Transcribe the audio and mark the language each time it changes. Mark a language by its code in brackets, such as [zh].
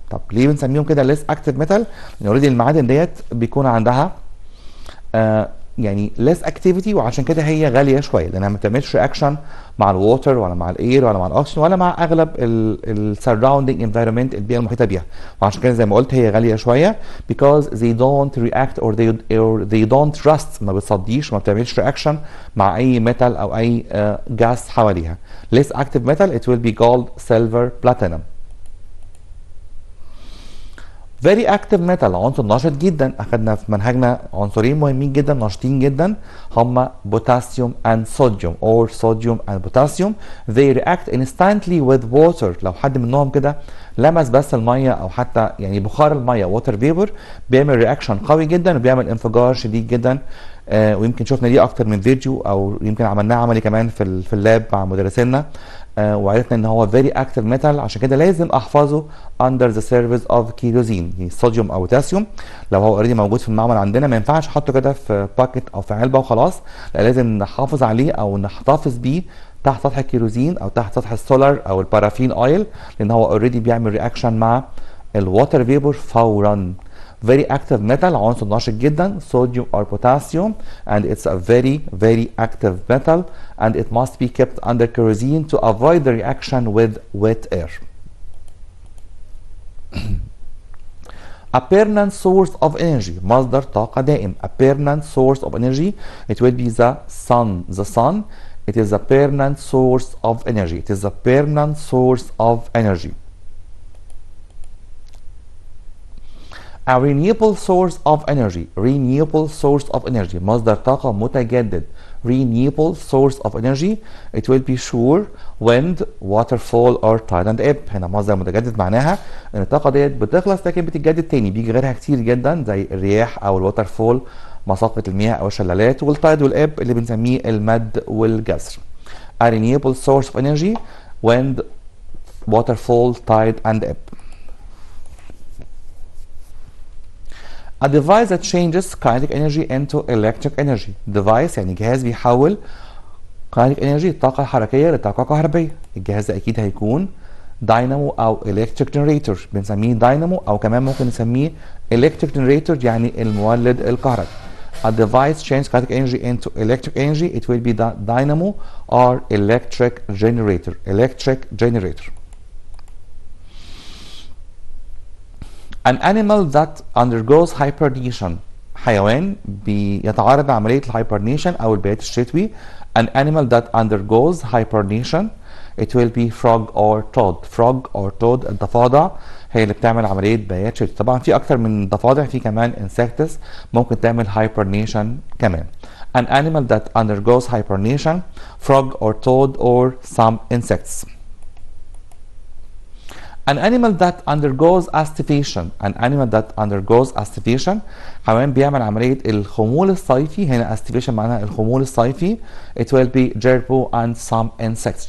[ar] طب ليه بنسميهم كده less active metal؟ لان اوريدي المعادن ديت بيكون عندها يعني less activity، وعشان كده هي غاليه شويه لانها ما بتعملش رياكشن مع الووتر ولا مع الاير ولا مع الاكسجين ولا مع اغلب السراوندينج انفايرمنت، البيئه المحيطه بيها، وعشان كده زي ما قلت هي غاليه شويه [en] because they don't react or they don't rust، [ar] ما بتصديش وما بتعملش رياكشن مع اي ميتال او اي جاس حواليها. [en] less active metal it will be gold, silver, platinum. very active metal [ar] عنصر نشط جدا. اخدنا في منهجنا عنصرين مهمين جدا نشطين جدا هما بوتاسيوم [en] and sodium or sodium and potassium. they react instantly with water. [ar] لو حد منهم كده لمس بس الميه او حتى يعني بخار الميه water vapor بيعمل رياكشن قوي جدا وبيعمل انفجار شديد جدا. ويمكن شفنا دي اكتر من فيديو او يمكن عملناه عملي كمان في اللاب مع مدرسينا، وعرفنا ان هو [en] very active metal، [ar] عشان كده لازم احفظه [en] under the service of kerosene. [ar] يعني صوديوم او بوتاسيوم لو هو اوريدي موجود في المعمل عندنا ما ينفعش احطه كده في باكيت او في علبه وخلاص، لا لازم نحافظ عليه او نحتفظ بيه تحت سطح الكيروزين او تحت سطح السولار او البارافين اويل، لان هو اوريدي بيعمل رياكشن مع الووتر فيبور فورا. [en] very active metal [ar] عنصر نشط جدا [en] sodium or potassium and it's a very active metal and it must be kept under kerosene to avoid the reaction with wet air. a permanent source of energy [ar] مصدر طاقة دائم. [en] a permanent source of energy it will be the sun. it is a permanent source of energy. it is a permanent source of energy. a renewable source of energy. renewable source of energy [ar] مصدر طاقة متجدد. [en] renewable source of energy it will be sure wind, waterfall or tide and ebb. [ar] هنا مصدر متجدد معناها ان الطاقة ديت بتخلص لكن بتتجدد تاني، بيجي غيرها كتير جدا زي الرياح او الووتر فول مساقط المياه او الشلالات، والتايد والاب اللي بنسميه المد والجزر. [en] a renewable source of energy wind, waterfall, tide and ebb. a device that changes kinetic energy into electric energy. [ar] device يعني جهاز بيحول kinetic energy الطاقة الحركية لطاقة كهربية. الجهاز ده أكيد هيكون داينامو أو electric generator، بنسميه داينامو أو كمان ممكن نسميه electric generator يعني المولد الكهربي. [en] a device changes kinetic energy into electric energy it will be the dynamo or electric generator. electric generator. an animal that undergoes hibernation [ar] حيوان بيتعرض لعملية الهايبرنيشن أو البيات الشتوي. [en] an animal that undergoes hibernation it will be frog or toad. frog or toad [ar] الضفادع هي اللي بتعمل عملية بيات شتوي. طبعا في أكتر من ضفادع، في كمان insects ممكن تعمل hibernation كمان. [en] an animal that undergoes hibernation frog or toad or some insects. An animal that undergoes aestivation. An animal that undergoes aestivation. [ar] حيوان بيعمل عملية الخمول الصيفي. هنا aestivation معناها الخمول الصيفي. [en] It will be gerbil and some insects.